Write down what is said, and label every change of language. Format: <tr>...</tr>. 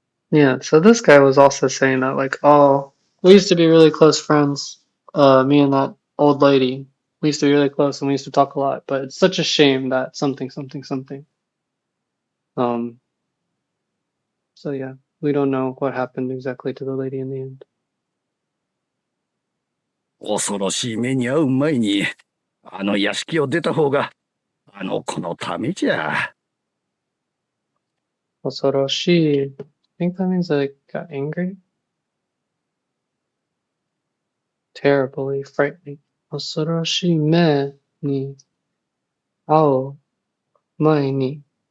<en>Yeah, so this guy was also saying that, like, oh, we used to be really close friends, me and that old lady. We used to be really close and we used to talk a lot, but it's such a shame that something, something, something. So yeah, we don't know what happened exactly to the lady in the end.</en> <ja>恐ろしい目に遭う前に、あの屋敷を出た方が、あの子のためじゃ。 Osoroshi.</ja> <en>I think that means I got angry. Terribly frightening.</en> <ja>Osoroshi me ni ao mae ni.</ja>